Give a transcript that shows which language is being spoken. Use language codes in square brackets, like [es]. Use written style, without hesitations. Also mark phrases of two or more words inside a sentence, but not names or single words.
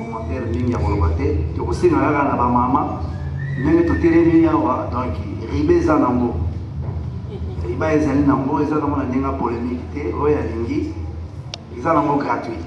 [ln] commentaire mingi ya koloba te tokosenga kaka na bamama ndenge totelemi awa donc riba eza nango riba ezali nango eza nango na ndenge ya polémique te oyo alingi eza nango gratuit.